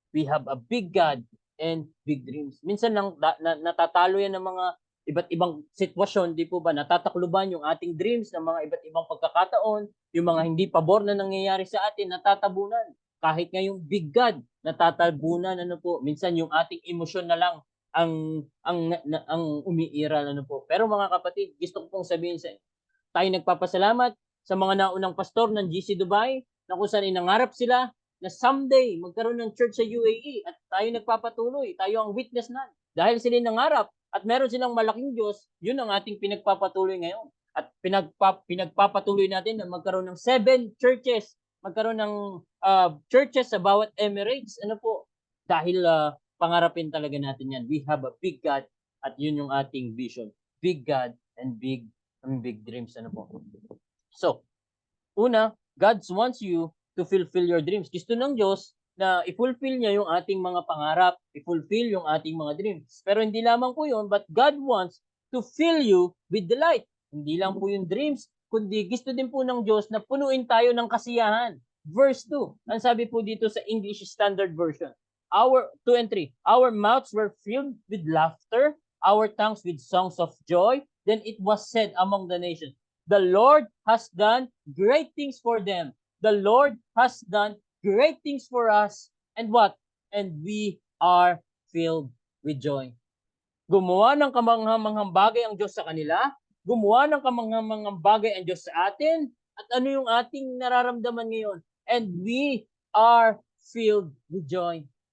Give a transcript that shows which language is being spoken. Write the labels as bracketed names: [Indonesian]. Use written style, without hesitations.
[English] We have a big God and big dreams. [Filipino] Minsan lang natatalo yan ng mga iba't ibang sitwasyon, di po ba? Natatakluban yung ating dreams ng mga iba't ibang pagkakataon, yung mga hindi pabor na nangyayari sa atin, natatabunan. Kahit ngayong big God, natatabunan, ano po, minsan yung ating emosyon na lang ang umiiral, ano po. Pero mga kapatid, gusto ko pong sabihin sa inyo, tayo nagpapasalamat sa mga naunang pastor ng GC Dubai na kung saan inangarap sila na someday magkaroon ng church sa UAE at tayo nagpapatuloy, tayo ang witness na. Dahil sila nangarap at meron silang malaking Diyos, yun ang ating pinagpapatuloy ngayon. At pinagpapatuloy natin na magkaroon ng 7 churches, magkaroon ng churches sa bawat Emirates. Ano po? Dahil pangarapin talaga natin yan. [English] We have a big God [Filipino] at yun yung ating vision. [English] Big God and big dreams. [Filipino] Ano po? [English] So, una, God wants you to fulfill your dreams. [Filipino] Gusto ng Diyos na i-fulfill niya yung ating mga pangarap, i-fulfill yung ating mga dreams. Pero hindi lamang po yun, [English] but God wants to fill you with delight. [Filipino] Hindi lang po yung dreams, kundi gusto din po ng Diyos na punuin tayo ng kasiyahan. [English] Verse 2, [Filipino] ang sabi po dito sa [English] English Standard Version, 2 and 3, our mouths were filled with laughter, our tongues with songs of joy. Then it was said among the nations, the Lord has done great things for them. The Lord has done great things for us. And what? And we are filled with joy. [Filipino] Gumawa ng kamanghamanghang bagay ang Diyos sa kanila, gumawa ng kamanghamanghang bagay ang Diyos sa atin, at ano yung ating nararamdaman ngayon? [English] And we are filled with joy.